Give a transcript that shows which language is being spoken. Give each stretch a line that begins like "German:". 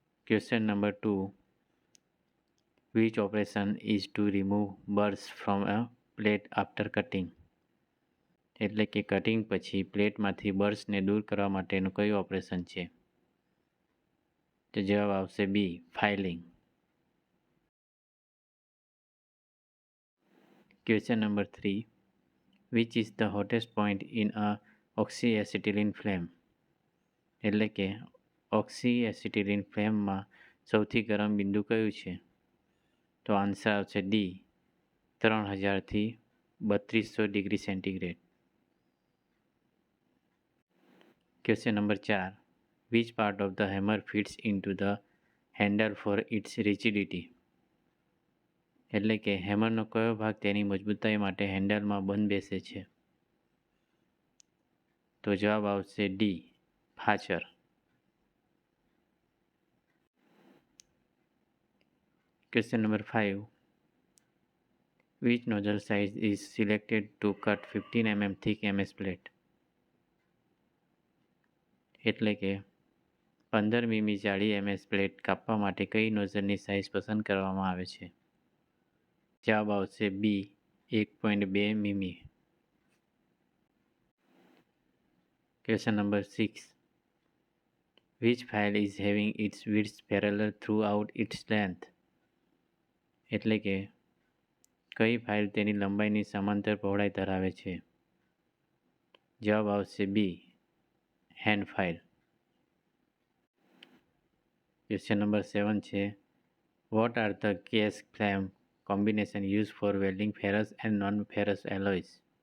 English: Question number 2, which operation is to remove burrs from a plate after cutting?
Gujarati: એટલે કે cutting પછી પ્લેટમાંથી બર્સને દૂર કરવા માટેનું કયું ઓપરેશન છે? તો જવાબ આવશે બી, filing.
English: Question number 3, which is the hottest point in a oxyacetylene flame?
Gujarati: એટલે કે ઓક્સીએસિટિલિન ફ્લેમમાં સૌથી ગરમ બિંદુ કયું છે? તો આન્સર આવશે D, 3000થી 3200 degree centigrade.
English: Question number 4, which part of the hammer fits into the handle for its rigidity?
Gujarati: એટલે કે હેમરનો કયો ભાગ તેની મજબૂતાઈ માટે હેન્ડલમાં બંધ બેસે છે? તો જવાબ આવશે D, fracture.
English: Question number 5, which nozzle size is selected to cut 15 mm thick MS plate?
Gujarati: એટલે કે 15 મીમી જાડી MS પ્લેટ કાપવા માટે કઈ નોઝલની સાઇઝ પસંદ કરવામાં આવે છે? જવાબ આવશે બી, 1.2 મીમી.
English: Question number 6, which file is having its width parallel throughout its length?
Gujarati: એટલે કે કઈ ફાઇલ તેની લંબાઈની સમાંતર પહોળાઈ ધરાવે છે? જવાબ આવશે બી, હેન્ડ ફાઇલ.
English: Question number 7 છે, what are the gas flame combination use for welding ferrous and non ferrous alloys?